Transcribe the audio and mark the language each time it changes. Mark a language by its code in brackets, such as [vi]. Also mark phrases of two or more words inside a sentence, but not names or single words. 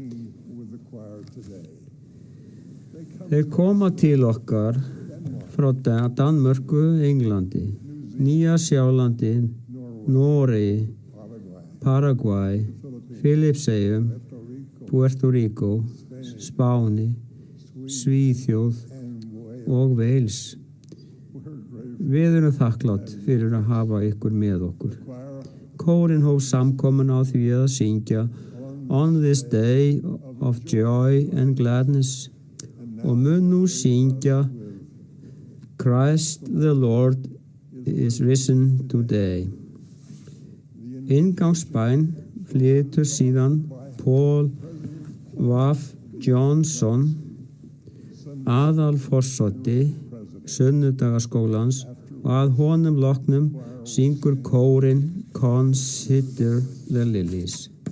[is] Þeir koma til okkar frá Danmörku, Englandi, Nýja-Sjálandi, Noregi, Paraguay, Filippseyjum, Puerto Rico, Spáni, Svíþjóð og Wales. Við erum þakklátt fyrir að hafa ykkur með okkur. Kórinn hóf samkomun á því að syngja On this day of joy and gladness og mun nú syngja Christ the Lord is risen today. Inngangsbæn flytur síðan Paul Waff Johnson, aðalforseti sunnudagaskólans, og að honum loknum syngur kórinn Consider the Lilies.